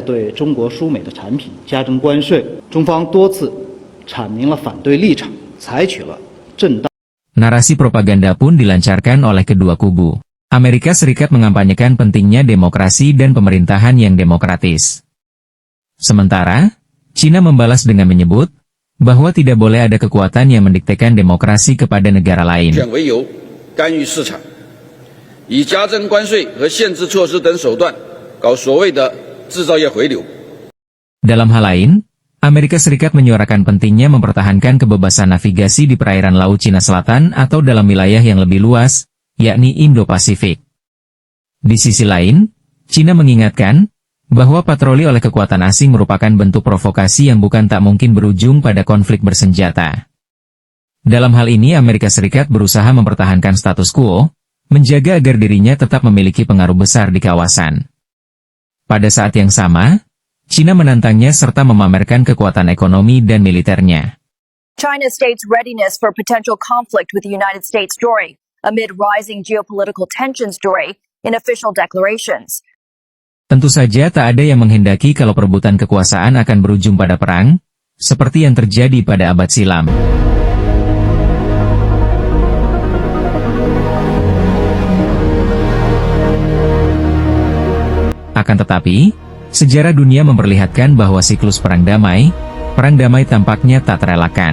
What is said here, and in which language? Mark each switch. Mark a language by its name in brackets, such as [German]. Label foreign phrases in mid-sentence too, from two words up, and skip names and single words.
[Indonesian] Narasi propaganda pun dilancarkan oleh kedua kubu. Amerika Serikat mengampanyekan pentingnya demokrasi dan pemerintahan yang demokratis. Sementara, China membalas dengan menyebut bahwa tidak boleh ada kekuatan yang mendiktekan demokrasi kepada negara lain. [Chinese] 以加征关税和限制措施等手段搞所谓的制造业回流。 [Indonesian] Dalam hal lain, Amerika Serikat menyuarakan pentingnya mempertahankan kebebasan navigasi di perairan Laut Cina Selatan atau dalam wilayah yang lebih luas, yakni Indo-Pasifik. Di sisi lain, China mengingatkan bahwa patroli oleh kekuatan asing merupakan bentuk provokasi yang bukan tak mungkin berujung pada konflik bersenjata. Dalam hal ini Amerika Serikat berusaha mempertahankan status quo, menjaga agar dirinya tetap memiliki pengaruh besar di kawasan. Pada saat yang sama, China menantangnya serta memamerkan kekuatan ekonomi dan militernya. [English] China states readiness for potential conflict with the United States story, amid rising geopolitical tensions story in official declarations. [Indonesian] Tentu saja tak ada yang menghendaki kalau perebutan kekuasaan akan berujung pada perang, seperti yang terjadi pada abad silam. Akan tetapi, sejarah dunia memperlihatkan bahwa siklus perang damai tampaknya tak terelakkan.